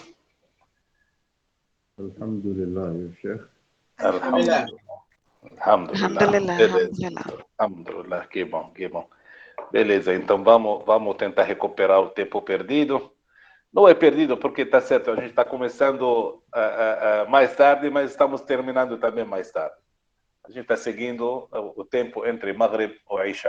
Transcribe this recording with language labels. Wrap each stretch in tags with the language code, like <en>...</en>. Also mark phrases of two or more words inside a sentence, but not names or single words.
<ar>الحمد لله يا شيخ. الحمد لله. الحمد لله, Beleza. الحمد لله. الحمد لله,</ar> <pt>que bom, que bom. Beleza, então vamos tentar recuperar o tempo perdido. Não é perdido porque está certo, a gente está começando mais tarde, mas estamos terminando também mais tarde. A gente está seguindo o tempo entre Maghrib e Isha.</pt>